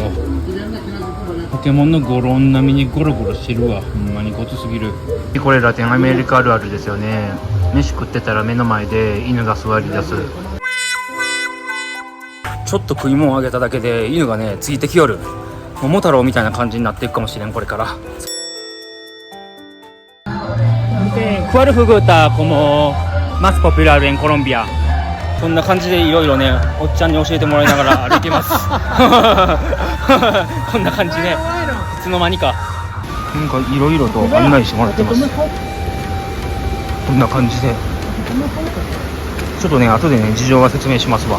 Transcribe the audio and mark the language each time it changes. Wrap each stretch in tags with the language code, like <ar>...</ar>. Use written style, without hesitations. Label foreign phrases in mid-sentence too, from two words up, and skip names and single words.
<ja>ポケモンのゴロン並みにゴロゴロしてるわ。ほんまにごつすぎる。これラテンアメリカあるあるですよね。飯食ってたら目の前で犬が座り出す。ちょっと食い物をあげただけで犬がねついてきよる。桃太郎みたいな感じになっていくかもしれんこれから。</ja> <es>¿Cuál fruta como más popular en Colombia?</es> <ja>こんな感じでいろいろねおっちゃんに教えてもらいながら歩いてますこんな感じね。いつの間にかなんかいろいろと案内してもらってます。こんな感じでちょっとね後でね事情は説明しますわ。</ja>